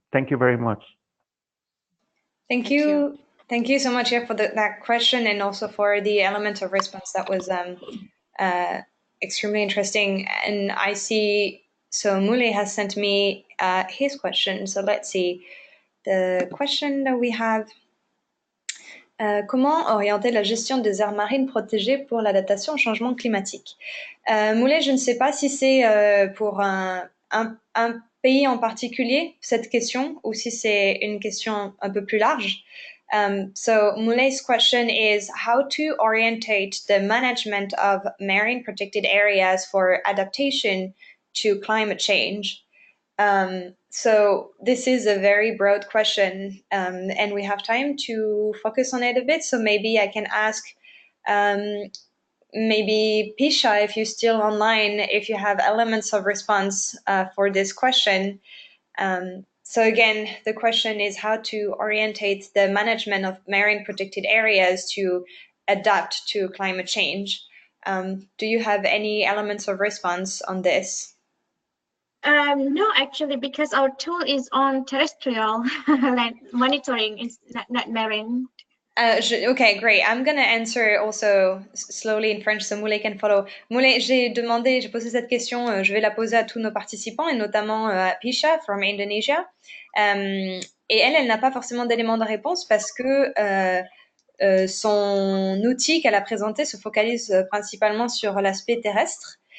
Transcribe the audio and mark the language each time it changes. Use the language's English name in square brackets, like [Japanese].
[English] Thank you very much. Thank you. Thank you so much, for that question, and also for the element of response that was extremely interesting. And I see, so Moulay has sent me his question. So let's see. The question that we have, [French] comment orienter la gestion des aires marines protégées pour l'adaptation au changement climatique? Moulay, je ne sais pas si c'est pour un pays en particulier, cette question, ou si c'est une question un peu plus large. [English] So Moulay's question is how to orientate the management of marine protected areas for adaptation to climate change. So this is a very broad question, and we have time to focus on it a bit. So maybe I can ask maybe Pisha, if you're still online, if you have elements of response for this question. So again, the question is how to orientate the management of marine protected areas to adapt to climate change. Do you have any elements of response on this? No, actually, because our tool is on terrestrial, like monitoring, it's not marine. Okay, great. I'm going to answer also slowly in French so Moulay can follow. [French] Moulay, j'ai posé cette question, je vais la poser à tous nos participants et notamment à Pisha [English] from Indonesia. [French] Et elle n'a pas forcément d'éléments de réponse parce que son outil qu'elle a présenté se focalise principalement sur l'aspect terrestre.